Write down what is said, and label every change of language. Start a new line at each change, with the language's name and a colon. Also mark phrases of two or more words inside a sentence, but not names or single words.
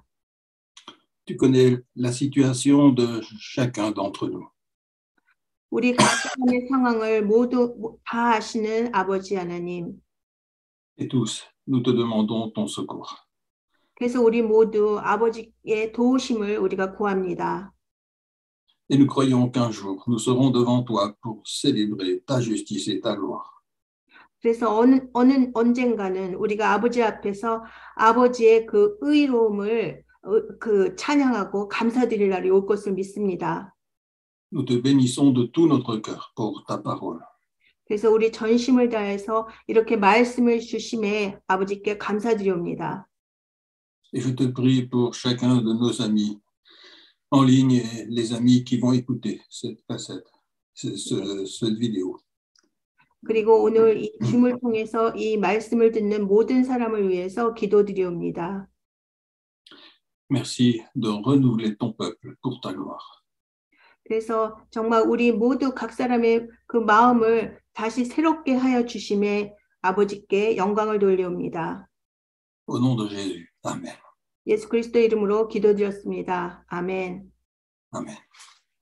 French: Tu connais la situation de chacun d'entre nous.
Korean: 우리 각자의 상황을 모두 다 아시는 아버지 하나님.
French: Et tous, nous te demandons ton secours.
Korean: 그래서 우리 모두 아버지의 도우심을 우리가 구합니다.
French: Et nous croyons qu'un jour, nous serons devant toi pour célébrer ta justice et ta gloire.
Korean: 그래서 언젠가는 우리가 아버지 앞에서 아버지의 그 의로움을 그 찬양하고 감사드릴 날이 올 것을 믿습니다.
French: Nous te bénissons de tout notre cœur pour ta parole.
Korean: 그래서 우리 전심을 다해서 이렇게 말씀을 주심에 아버지께 감사드리옵니다.
French: Et je te prie pour chacun de nos amis en ligne et les amis qui vont écouter cette cassette, cette vidéo.
Korean: 그리고 오늘 이 줌을 통해서 이 말씀을 듣는 모든 사람을 위해서 기도드리옵니다.
French: Merci de renouveler ton peuple pour ta gloire.
Korean: 그래서 정말 우리 모두 각 사람의 그 마음을 다시 새롭게 하여 주심에 아버지께 영광을 돌려옵니다.
French: Au nom de Jésus. Amen.
Korean: 예수 그리스도 이름으로 기도드렸습니다. 아멘.
French: Amen.